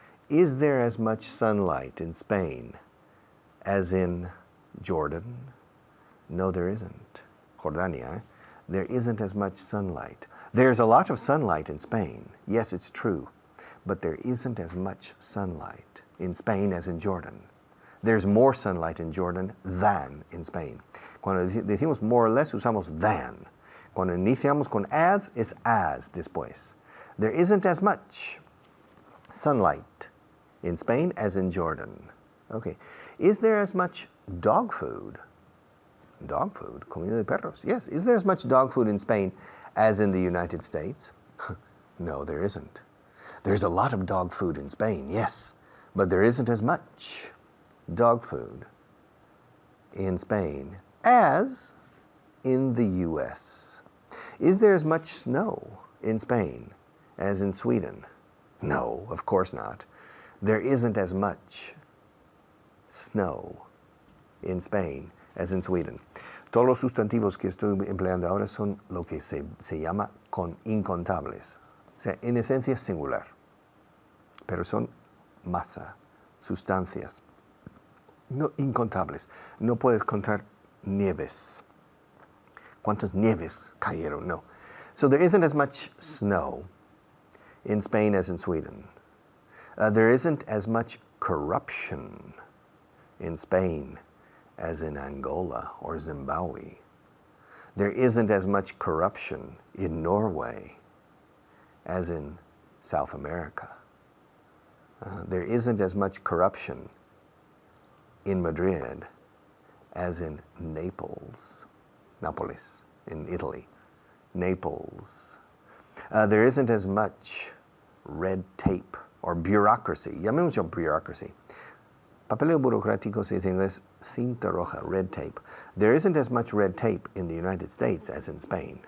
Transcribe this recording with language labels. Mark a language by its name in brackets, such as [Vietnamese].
[English] Is there as much sunlight in Spain as in Jordan? No, there isn't. Jordania, eh? There isn't as much sunlight. There's a lot of sunlight in Spain. Yes, it's true. But there isn't as much sunlight in Spain as in Jordan. There's more sunlight in Jordan than in Spain. [Spanish] Cuando decimos [English] more or less, [Spanish] usamos than. Cuando iniciamos con as, es as después. [English] There isn't as much sunlight in Spain as in Jordan. Okay. Is there as much dog food? Dog food? [Spanish] Comida de perros. [English] Yes. Is there as much dog food in Spain as in the United States? No, there isn't. There's a lot of dog food in Spain, yes. But there isn't as much dog food in Spain as in the US. Is there as much snow in Spain as in Sweden? No, of course not. There isn't as much snow in Spain as in Sweden. [Spanish] Todos los sustantivos que estoy empleando ahora son lo que se llama con incontables. O sea, en esencia singular. Pero son masa, sustancias. No incontables. No puedes contar nieves. ¿Cuántas nieves cayeron? No. [English] So there isn't as much snow in Spain as in Sweden. There isn't as much corruption in Spain as in Angola or Zimbabwe. There isn't as much corruption in Norway as in South America. There isn't as much corruption in Madrid as in Naples, in Italy. Naples. There isn't as much red tape or bureaucracy. [Spanish] Llamemos yo bureaucracy. Papeleo burocrático se dice en inglés cinta roja, [English] red tape. There isn't as much red tape in the United States as in Spain.